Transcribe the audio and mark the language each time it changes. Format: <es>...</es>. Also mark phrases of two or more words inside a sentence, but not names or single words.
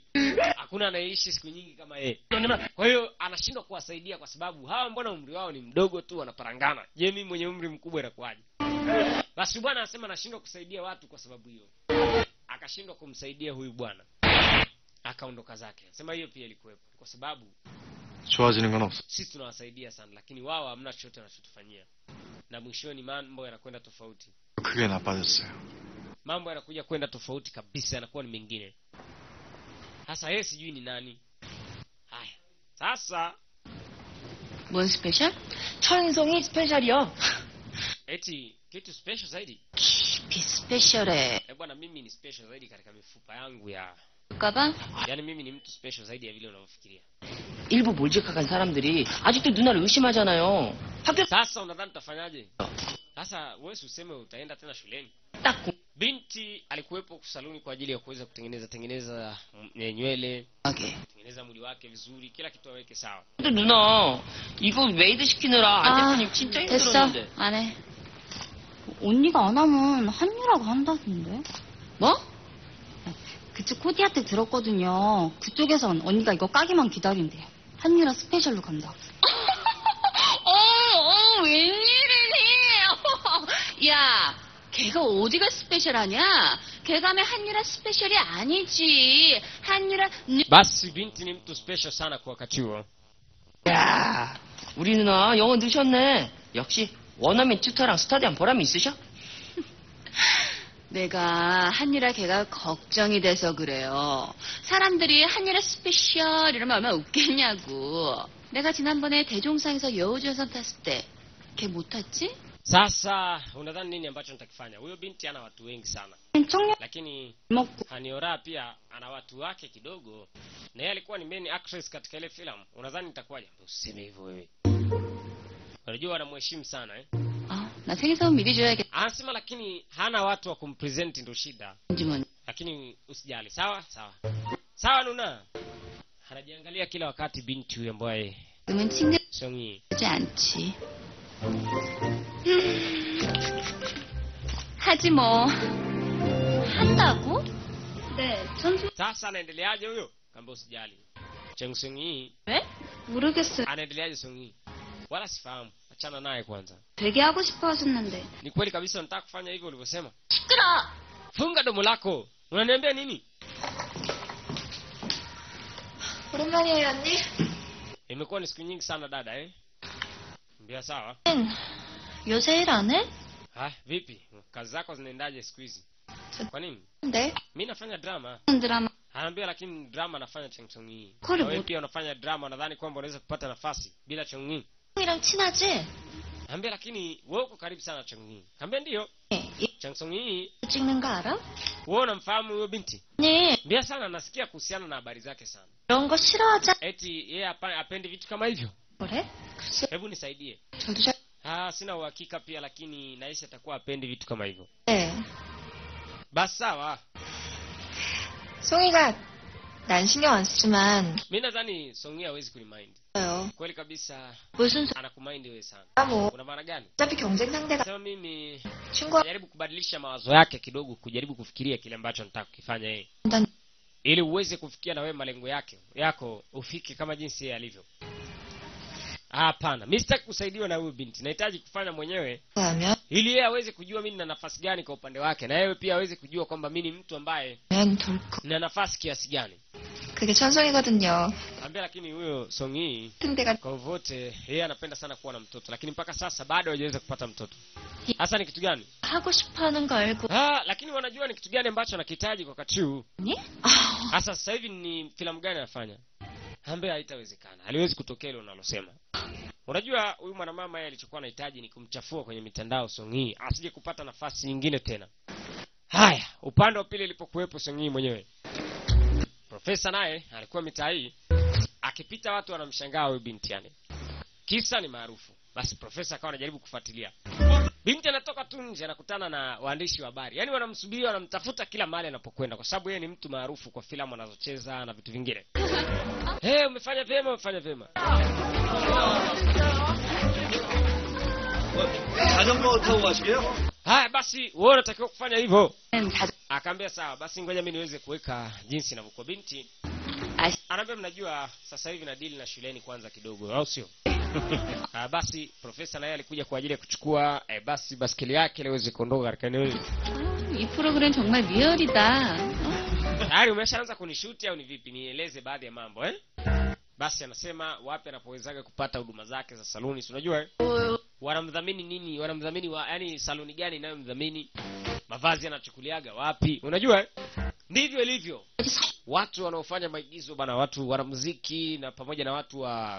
<sw>Hakuna anayeishi siku nyingi kama yeye. Kwa hiyo anashindwa kuwasaidia kwa sababu hawa mbona umri wao ni mdogo tu wanaparangana. Je, mimi mwenye umri mkubwa inakuaje? Basi bwana anasema anashindwa kusaidia watu kwa sababu hiyo. Akashindwa kumsaidia huyu bwana. Akaondoka zake. Anasema hiyo pia ilikuwepo kwa sababu</sw> <ko>좋아지는 건 없어.</ko> <sw>sisi tunawasaidia sana lakini wao hamna chochote wanachotufanyia. Na mwishoni mambo yanakwenda tofauti.</sw> <ko>크게 나빠졌어요.</ko> <sw>Mambo yanakuja kwenda tofauti kabisa, yanakuwa ni mengine. Sasa yeye sijui ni nani. Haya. Sasa</sw> <ko>뭔 스페셜? 천성이 스페셜이요.</ko> <sw>eti kitu special zaidi.</sw> <ko>깊이 스페셜해.</ko> <sw>Bwana mimi ni special zaidi katika mifupa yangu ya.</sw> <ko>볼까봐?</ko> <sw>Yaani mimi ni mtu special zaidi ya vile unavyofikiria.</sw> <ko>일부 몰직한 사람들이 아직도 누나를 의심하잖아요. 학교</ko> <sw>Sasa unadhani utafanyaje? Sasa wewe useme utaenda tena shuleni.</sw> <ko>딱</ko> <sw>Binti alikuwepo saluni kwa ajili ya kuweza kutengeneza nywele,</sw> <ko>하게.</ko> <sw>kutengeneza mwili wake vizuri, kila kitu aweke sawa.</sw> <ko>근데 누나 이거 메이드 시키느라 안 됐으니 진짜 됐어. 힘들었는데. 안 해. 언니가 안 하면 한유라고 한다던데. 뭐? 그쪽 코디한테 들었거든요. 그쪽에선 언니가 이거 까기만 기다린대요. 한유라 스페셜로 간다고. 웬일이니? 야, 걔가 어디가 스페셜하냐? 걔가 한유라 스페셜이 아니지. 한유라</ko> <sw>Basi binti ni mtu special sana kwa wakati huo.</sw> <ko>야, 우리 누나 영어 늦었네. 역시 원어민 튜터랑 스터디한 보람이 있으셔? 내가 한유라 걔가 걱정이 돼서 그래요. 사람들이 한유라 스페셜 이러면 얼마나 웃겠냐고. 내가 지난번에 대종상에서 여우주연상 탔을 때 걔 못 탔지?</ko> <sw>Sasa unadhani nini ambacho nitakifanya? Huyo binti ana watu wengi sana,</sw> <ko>청년</ko> <sw>lakini</sw> <ko>먹고</ko> <sw>Haniora pia ana watu wake kidogo, na yeye alikuwa ni</sw> <en>main actress</en> <sw>katika ile filamu. Unadhani nitakuwaje? Useme hivyo wewe. Unajua wanamheshimu sana</sw> <ko>나 생일선 미리 줘야겠지</ko> <sw>Anasema lakini hana watu wa kumpresent ndo shida.</sw> <ko>뭐.</ko> <sw>Lakini usijali, sawa? Sawa. Sawa 누나. Anajiangalia kila wakati binti huyo ambaye</sw> <ko>그러면 친구지 Songi. 않지. 하지 뭐. 한다고? 네, 전주</ko> <sw>Sasa anaendeleaje huyo? Kamba usijali. Cheng Songi</sw> <ko>왜? 모르겠어요.</ko> <sw>anaendeleaje Songi? Wala sifahamu. Achana naye kwanza.</sw> <ko>되게 하고 싶어 하셨는데.</ko> <sw>Ni kweli kabisa unataka kufanya hivyo ulivyosema?</sw> <ko>시끄러.</ko> <sw>Funga domo lako. Unaniambia nini?</sw> <ko>오랜만이에요, 언니.</ko> <sw>Imekuwa ni siku nyingi sana dada Mbia sawa.</sw> <ko>요새 일 안 해?</ko> <sw>Vipi? Kazi zako zinaendaje siku hizi? Kwa nini?</sw> <ko>네.</ko> <sw>Mimi nafanya drama.</sw> <ko>드라마.</ko> <sw>Anaambia lakini drama nafanya Cheng Songi. Kweli Wewe bu- pia unafanya drama, nadhani kwamba unaweza kupata nafasi bila Cheng.</sw> <ko>형이랑 친하지?</ko> <sw>Anaambia lakini wewe uko karibu sana na Cheng. Anaambia ndio.</sw> <ko>이 Cheng Songi, 찍는 거 알아?</ko> <sw>wewe unamfahamu huyo binti?</sw> <ko>네.</ko> <sw>Mbia sana nasikia kuhusiana na habari zake sana.</sw> <ko>이런 거 싫어하지?</ko> <sw>Eti yeye hapendi vitu kama hivyo.</sw> <ko>그래? 글쎄,</ko> <sw>Hebu nisaidie.</sw> <ko>저도 잘...</ko> <sw>Sina uhakika pia lakini nahisi atakuwa hapendi vitu kama hivyo.</sw> <ko>네.</ko> <sw>Basi sawa.</sw> <ko>송이가 난 신경 안 쓰지만</ko> <sw>Mimi nadhani Songi hawezi kunimind.</sw> <ko>요</ko> <sw>Kweli kabisa</sw> <ko>무슨</ko> <sw>anakumind wewe sana.</sw> <ko>뭐</ko> <sw>Una maana gani?</sw> <ko>어차피 경쟁 상대가</ko> <sw>Sema mimi</sw> <ko>친구가</ko> <sw>jaribu kubadilisha mawazo yake kidogo, kujaribu kufikiria kile ambacho nataka kukifanya yeye,</sw> <ko>난</ko> <sw>ili uweze kufikia na wewe malengo yako ufike kama jinsi yeye alivyo. Hapana, mimi sitaki kusaidiwa na huyu binti. Nahitaji kufanya mwenyewe</sw> <ko>하면</ko> <sw>ili yeye aweze kujua mimi nina nafasi gani kwa upande wake, na yeye pia aweze kujua kwamba mimi ni mtu ambaye</sw> <ko>덜컥</ko> <sw>nina nafasi kiasi gani.</sw> <ko>그게 천성이거든요.</ko> <sw>Ambia lakini huyo Songi</sw> <ko>상대가</ko> <sw>kwa vote yeye anapenda sana kuwa na mtoto, lakini mpaka sasa bado hajaweza kupata mtoto. Hasa ni kitu gani?</sw> <ko>하고 싶어하는 거 알고</ko> <sw>Lakini wanajua ni kitu gani ambacho anakihitaji kwa wakati huu.</sw> <ko>니?</ko> <sw>Hasa sasa hivi ni filamu gani anafanya? Ambaye haitawezekana. Haliwezi kutokea ile unalosema. Unajua huyu mwanamama yeye alichokuwa anahitaji ni kumchafua kwenye mitandao Songi, asije kupata nafasi nyingine tena. Haya, upande wa pili ilipokuwepo Songi mwenyewe. Profesa naye alikuwa mitaa hii akipita watu wanamshangaa huyu binti yani. Kisa ni maarufu. Basi profesa akawa anajaribu kufuatilia. Binti anatoka tu nje anakutana na waandishi wa habari. Yaani wanamsubiri, wanamtafuta kila mahali anapokwenda kwa sababu yeye ni mtu maarufu kwa filamu anazocheza na vitu vingine. Umefanya vyema, umefanya vyema.</sw> <ko>자전거 타고 가시게요?</ko> <sw>Basi wewe unatakiwa kufanya hivyo.</sw> <ko>자,</ko> <sw>Akaambia sawa, basi ngoja mimi niweze kuweka jinsi inavyokuwa binti.</sw> <ko>아,</ko> <sw>Anaambia mnajua sasa hivi na deal na shuleni kwanza kidogo, au sio? Basi profesa naye alikuja kwa ajili ya kuchukua basi baskeli yake ili aweze kuondoka katika eneo hili.</sw> <ko>이 프로그램 정말 리얼이다.</ko> <sw>Tayari umeshaanza kunishuti au ni vipi? Nieleze baadhi ya mambo Basi anasema wapi anapowezaga kupata huduma zake za saluni, si unajua wanamdhamini nini, wanamdhamini yani saluni gani inayomdhamini, mavazi anachukuliaga wapi, unajua ndivyo ilivyo watu wanaofanya maigizo bana, watu wana muziki na pamoja na watu wa</sw>